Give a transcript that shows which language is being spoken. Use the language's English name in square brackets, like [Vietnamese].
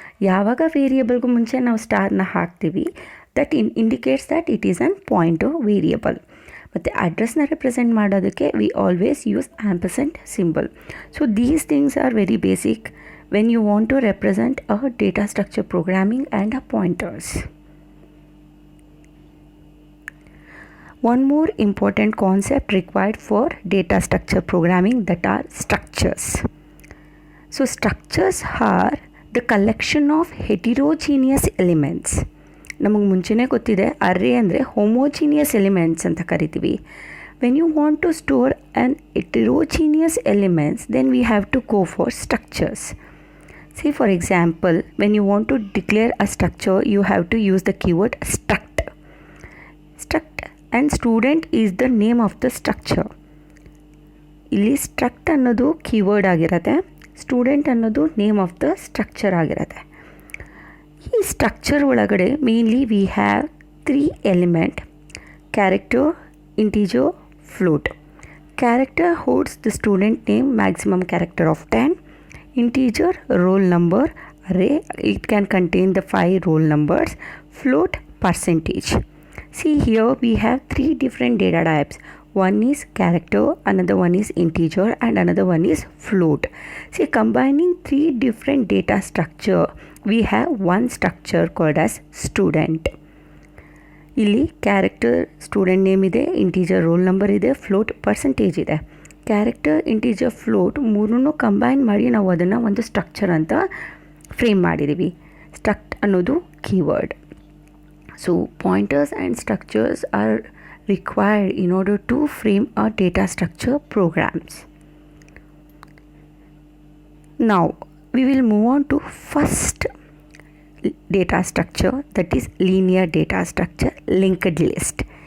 [Kannada] ಯಾವಾಗ ವೇರಿಯಬಲ್ಗೂ ಮುಂಚೆ ನಾವು ಸ್ಟಾರ್ನ ಹಾಕ್ತೀವಿ, [English] That indicates that it is an pointer variable. [Kannada] ಮತ್ತು ಅಡ್ರೆಸ್ನ ರೆಪ್ರೆಸೆಂಟ್ ಮಾಡೋದಕ್ಕೆ [English] We always use ampersand symbol. So these things are very basic when you want to represent a data structure programming and a pointers. One more important concept required for data structure programming, that are structures. So structures are the collection of heterogeneous elements. [Kannada] ನಮಗೆ ಮುಂಚೆನೇ ಗೊತ್ತಿದೆ, ಅರೇ ಅಂದರೆ homogeneous elements ಅಂತ ಕರಿತೀವಿ. [English] When you want to store an heterogeneous elements, then we have to go for structures. See, for example, when you want to declare a structure, you have to use the keyword struct. Struct and student is the name of the structure. [Kannada] ಇಲ್ಲಿ struct ಅನ್ನೋದು keyword ಆಗಿರುತ್ತೆ, student ಅನ್ನೋದು [English] name of the structure [Kannada] ಆಗಿರುತ್ತೆ. ಈ structure ಒಳಗಡೆ [English] Mainly we have 3 element: character, integer, float. Character holds the student name, maximum character of 10. Integer, roll number, array, it can contain the 5 roll numbers. Float, percentage. See, here we have 3 different data types. One is character, another one is integer, and another one is float. See, combining 3 different data structure, we have one structure called as student. [Kannada] ಇಲ್ಲಿ character student name ಇದೆ, integer roll number ಇದೆ, float percentage ಇದೆ. Character, integer, float ಮೂರನ್ನೂ combine ಮಾಡಿ ನಾವು ಅದನ್ನು ಒಂದು structure ಅಂತ frame ಮಾಡಿದ್ದೀವಿ. ಸ್ಟ್ರಕ್ಟ್ ಅನ್ನೋದು keyword. [English] So pointers and structures are required in order to frame a data structure programs. Now we will move on to first data structure, that is linear data structure, linked list.